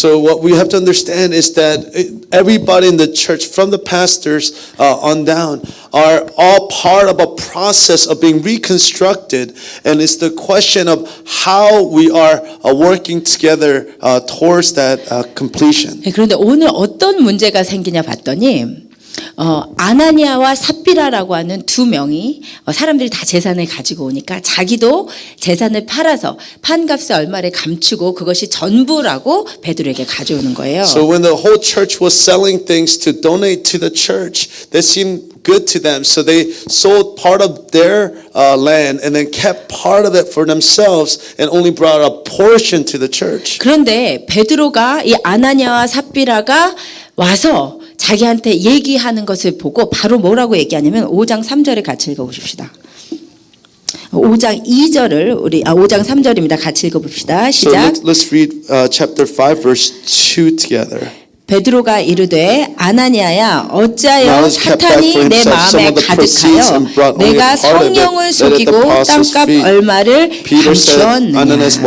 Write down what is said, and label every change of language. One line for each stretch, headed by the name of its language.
English: So what we have to understand is that everybody in the church from the pastors on down are all part of a process of being reconstructed, and it's the question of how we are working together towards that completion.
Korean: 그런데 오늘 어떤 문제가 생기냐 봤더니 아나니아와 삽비라라고 하는 두 명이 사람들이 다 재산을 가지고 오니까 자기도 재산을 팔아서 판값에 얼마를 감추고 그것이 전부라고 베드로에게 가져오는 거예요.
English: So when the whole church was selling things to donate to the church, that seemed good to them. So they sold part of their land and then kept part of it for themselves and only brought a portion to the church.
Korean: 그런데 베드로가 이 아나니아와 삽비라가 와서 자기한테 얘기하는 것을 보고 바로 뭐라고 얘기하냐면 5장 3절을 같이 읽어보십시다. 5장 2절을 5장 3절입니다. 같이 읽어봅시다. 시작.
English: So let's read chapter 5 verse 2 together.
Korean: 베드로가 이르되 아나니아야 어찌하여 사탄이 내 마음에 가득하여 내가 성령을 속이고 땅값 얼마를 감추었느냐.